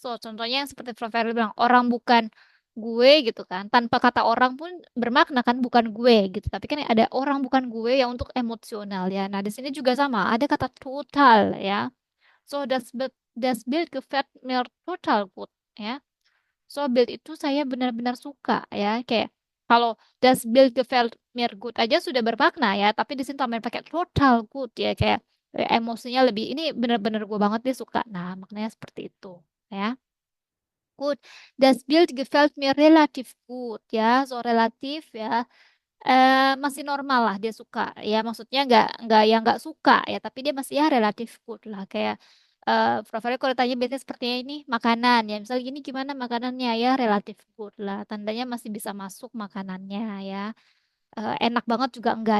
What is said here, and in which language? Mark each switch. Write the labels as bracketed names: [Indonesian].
[Indonesian] So, contohnya yang seperti Prof. Verly bilang, orang bukan gue gitu kan. Tanpa kata orang pun bermakna kan bukan gue gitu. Tapi kan ada orang bukan gue yang untuk emosional ya. Nah, di sini juga sama, ada kata total ya. [German] So, das Bild gefällt mir total gut ya. [Indonesian] So, Bild itu saya benar-benar suka ya. Kayak kalau [German] das Bild gefällt mir gut [Indonesian] aja sudah bermakna ya, tapi di sini tambahin pakai total good ya, kayak emosinya lebih ini benar-benar gue banget dia suka. Nah, maknanya seperti itu ya. Gut. [German] Das Bild gefällt mir relativ gut ya. [Indonesian] So relatif ya. Masih normal lah dia suka. Ya maksudnya nggak yang nggak suka ya, tapi dia masih ya relatif good lah. Kayak Favorit kalau ditanya biasanya seperti ini makanan ya. Misalnya gini gimana makanannya ya relatif good lah. Tandanya masih bisa masuk makanannya ya. Enak banget juga enggak.